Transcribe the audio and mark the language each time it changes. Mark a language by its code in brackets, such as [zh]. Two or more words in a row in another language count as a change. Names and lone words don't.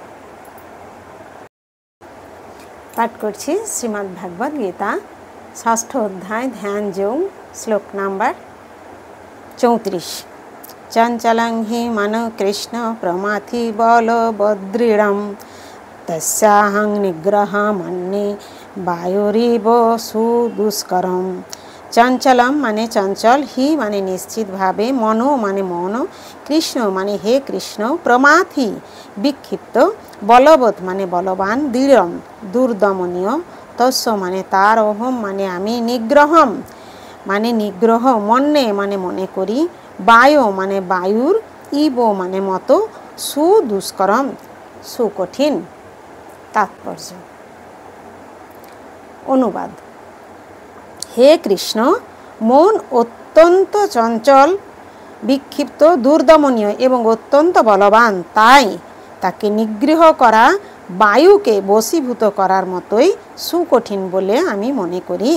[bn] পাঠ করছি শ্রীমদ্ ভাগবত গীতা ষষ্ঠ অধ্যায় ধ্যান যোগ শ্লোক নম্বর 34। [sa] चंचलं हि मनो कृष्ण प्रमाथि बलवदृढं, तस्याहं निग्रह मन्ये वायुरिव सुदुष्करम। [bn] চঞ্চলম মানে চঞ্চল, হি মানে নিশ্চিত ভাবে, মনো মানে মন, কৃষ্ণ মানে হে কৃষ্ণ, প্রমাথি বিক্ষিপ্ত, বলবত মানে বলবান, দৃঢ় দুর্দমনীয়, তস্য মানে তার, অহম মানে আমি, নিগ্রহম মানে নিগ্রহ, মন্যে মানে মনে করি, বায়ু মানে বায়ুর, ইব মানে মতো, সুদুষ্করম সুকঠিন। तात्पर्य অনুবাদ। হে কৃষ্ণ, মন অত্যন্ত চঞ্চল, বিক্ষিপ্ত, দুর্দমনীয় এবং অত্যন্ত বলবান, তাই তাকে নিগ্রহ করা বায়ুকে বশীভূত করার মতোই সুকঠিন বলে আমি মনে করি।